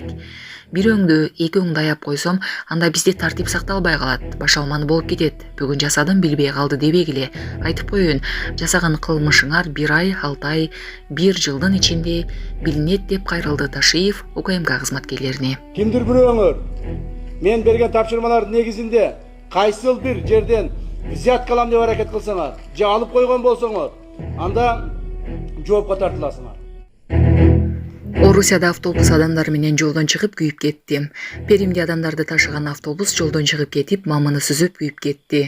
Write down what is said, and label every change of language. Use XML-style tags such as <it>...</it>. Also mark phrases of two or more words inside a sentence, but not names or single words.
<ky>Бирөөңдү, экөөңдү аяп койсом, анда бизде тартип сакталбай калат, башалман болуп кетет. Бүгүн жасадым, билбей калды дебегиле. Айтып коеюн, жасаган кылмышыңар 1 ай, 6 ай, 1 жылдын ичинде билинет деп кайрылды Ташиев УКМК кызматкерлерине. Кимдир бирөөңөр? Мен берген тапшырмалар негизинде кайсыл бир жерден взятка алам деп аракет кылсаңар, же алып койгон болсоңор, анда жоопко тартыласыңар. Орусияда автобус адамдар менен жолдон чыгып күйүп кетти. Перимде адамдарды ташыган автобус жолдон чыгып кетип, мамыны сүзүп күйүп кетти.</ky>